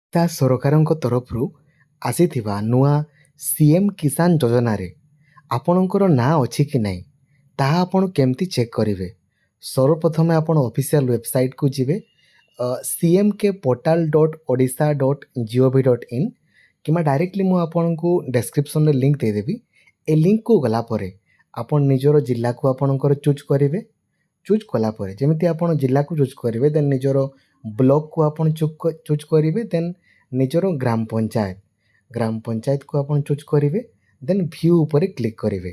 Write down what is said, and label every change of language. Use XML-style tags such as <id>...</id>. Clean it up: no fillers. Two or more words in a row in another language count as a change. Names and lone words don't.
<or>ଓଡ଼ିଶା ସରକାରଙ୍କ ତରଫରୁ ଆସିଥିବା ନୂଆ CM କିଷାନ ଯୋଜନାରେ ଆପଣଙ୍କର ନାଁ ଅଛି କି ନାହିଁ ତାହା ଆପଣ କେମିତି ଚେକ୍ କରିବେ? ସର୍ବପ୍ରଥମେ ଆପଣ ଅଫିସିଆଲ୍ ୱେବସାଇଟ୍କୁ ଯିବେ cmkportal.odisha.gov.in କିମ୍ବା ଡାଇରେକ୍ଟଲି ମୁଁ ଆପଣଙ୍କୁ ଡେସ୍କ୍ରିପ୍ସନ୍ରେ ଲିଙ୍କ୍ ଦେଇଦେବି। ଏ ଲିଙ୍କ୍କୁ ଗଲା ପରେ ଆପଣ ନିଜର ଜିଲ୍ଲାକୁ ଆପଣଙ୍କର ଚୁଜ୍ କରିବେ। ଚୁଜ୍ କଲା ପରେ ଯେମିତି ଆପଣ ଜିଲ୍ଲାକୁ ଚୁଜ୍ କରିବେ ଦେନ୍ ନିଜର ବ୍ଲକକୁ ଆପଣ ଚୁଜ୍ କରିବେ, ଦେନ୍ ନିଜର ଗ୍ରାମ ପଞ୍ଚାୟତକୁ ଆପଣ ଚୁଜ୍ କରିବେ, ଦେନ୍ ଭ୍ୟୁ ଉପରେ କ୍ଲିକ୍ କରିବେ।</or>